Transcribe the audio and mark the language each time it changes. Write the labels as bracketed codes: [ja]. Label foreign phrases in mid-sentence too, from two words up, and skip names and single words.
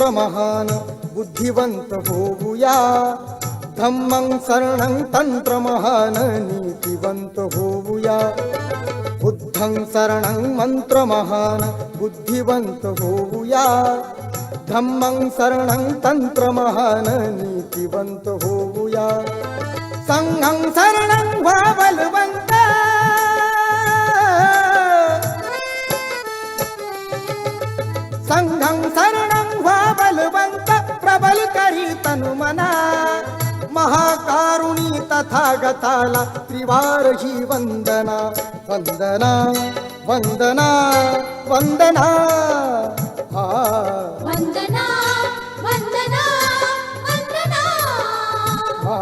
[mr] महान बुद्धिवंत होऊया, [pi] धम्मं शरणं [mr] तंत्र महान नीतिवंत होऊया। [pi] बुद्धं शरणं [mr] मंत्र महान बुद्धिवंत होऊया, [pi] धम्मं शरणं [mr] तंत्र महान नीतिवंत होऊया। [pi] संघं शरणं [mr] व्हा बलवंत, [pi] संघं शरणं [mr] व्हा बलवंत, प्रबल करी तनुमना, महाकारुणी तथागताला त्रिवार ही वंदना, वंदना वंदना वंदना हा वंदना वंदना वंदना हा